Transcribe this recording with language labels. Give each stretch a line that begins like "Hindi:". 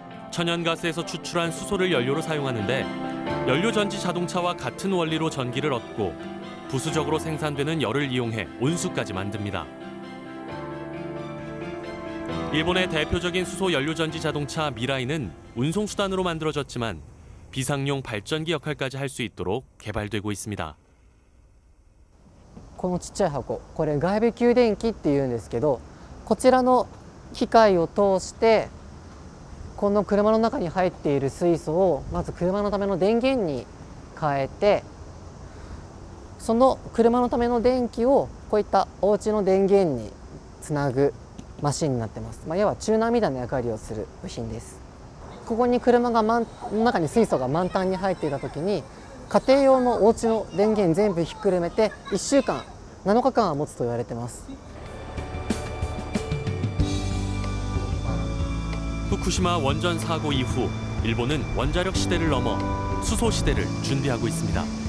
Korean: 천연가스에서 추출한 수소를 연료로 사용하는데 연료전지 자동차와 같은 원리로 전기를 얻고 부수적으로 생산되는 열을 이용해 온수까지 만듭니다. 일본의 대표적인 수소 연료전지 자동차 미라이는 운송수단으로 만들어졌지만 비상용 발전기 역할까지 할 수 있도록 개발되고 있습니다.
Japanese: このちっちゃい箱、これ外部給電器っていうんですけど、こちらの機械を通してこの車の中に入っている水素をまず車のための電源に変えて、その車のための電気をこういったお家の電源につなぐマシンになってます。要はチューナーみたいな役割をする部品です。ここに車がの中に水素が満タンに入っていた時に、家庭用のお家の電源全部ひっくるめて1週間7日間は持つと言われてます。
Korean: 후쿠시마 원전 사고 이후 일본은 원자력 시대를 넘어 수소 시대를 준비하고 있습니다.